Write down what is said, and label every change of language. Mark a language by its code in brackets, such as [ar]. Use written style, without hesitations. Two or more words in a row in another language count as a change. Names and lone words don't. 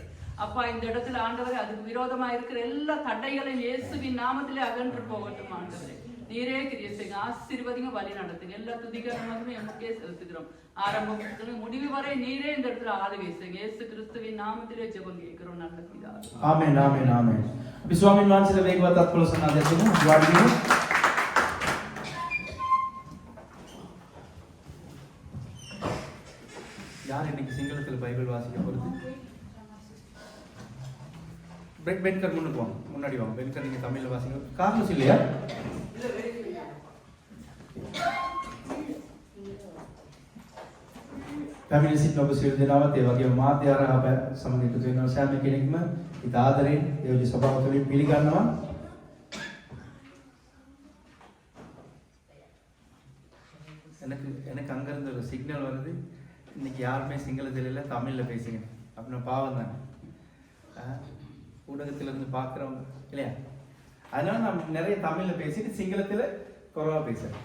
[ta] அப்பா இந்த இடத்துல ஆண்டவரே அதுக்கு விரோதமா இருக்கிற எல்லா தடைகளையும் இயேசுவின் நாமத்திலே அகன்று போகட்டும் ஆண்டவரே. நீரே கிரியை செய்யுங்க, ஆசீர்வதிங்க, வழி நடத்துங்க. எல்லா துதிகரங்களுமே எமக்கே செலுத்துகிறோம். ஆரம்பம் முடிவு வரை நீரே இந்த இடத்துல ஆளுகை செய்யுங்க. இயேசு கிறிஸ்துவின் நாமத்திலே ஜெபம் கேட்கிறோம் நல்ல பிதாவே. ஆமென் ஆமென் ஆமென். [si] අපි ස්වාමීන් වහන්සේලා වේගවත් අත්පොළ සන්නාදයක් දෙමු. වාඩි වෙමු. [ta] யார் இன்னைக்கு சிங்களத்தில் பைபிள் வாசிக்க போகிறது? பென்கர் முன்னுக்கு வாங்க, முன்னாடி வாங்க. பென்கர் நீங்கள் தமிழில் வாசிங்க. கார்லஸ் இல்லையா? [si] පැමිණ සිටින ඔබ සියලු දෙනාවත් ඒ වගේම මාධ්‍ය ආරාධ සමග එකතු වෙනවා. සෑම කෙනෙක්ම ඉත ආදරෙන් දේවගේ සභාව තුළින් පිළිගන්නවා. [ta] எனக்கு அங்கிருந்து ஒரு சிக்னல் வருது. இன்னைக்கு யாருமே சிங்களத்தில் இல்லை, தமிழில் பேசுங்க. அப்படின்னா பாவம் தானே, ஊடகத்திலிருந்து பார்க்குறவங்க இல்லையா? அதனால நான் நிறைய தமிழில் பேசிட்டு சிங்களத்தில் குறைவாக பேசுகிறேன்.